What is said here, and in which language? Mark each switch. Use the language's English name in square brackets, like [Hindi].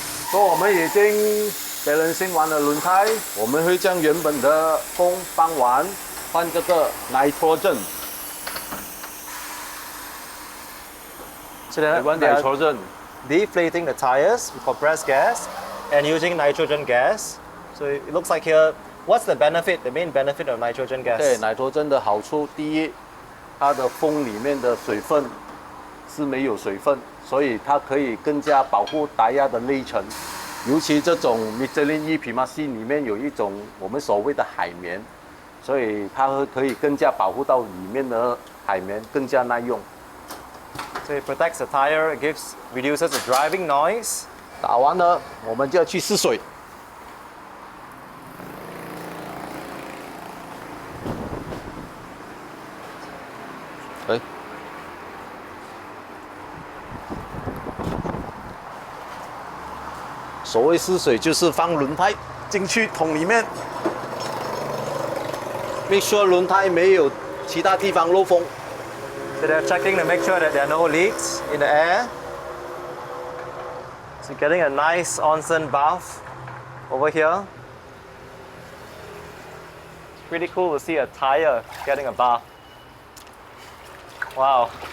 [Chinese] 所以我们已经 balancing 完了轮胎，我们会将原本的风帮完，换这个 nitrogen。 [English] So they are nitrogen deflating the tires with compressed gas and using nitrogen gas. So it looks like here, what's the benefit, the main benefit of nitrogen gas? [Chinese] 对 nitrogen 的好处，第一，它的风里面的水分是没有水分，所以它可以更加保护胎压的内层。尤其这种 Michelin Primacy 里面有一种我们所谓的海绵，所以它可以更加保护到里面的海绵，更加耐用。 [English] So it protects the tire, it reduces the driving noise. [Chinese] 打完了，我们就要去试水。哎。所谓试水就是放轮胎进去桶里面 ， [English] make sure [Chinese] 轮胎没有其他地方漏风。 [English] So they're checking to make sure that there are no leaks in the air. So getting a nice onsen bath over here. It's pretty cool to see a tire getting a bath. Wow.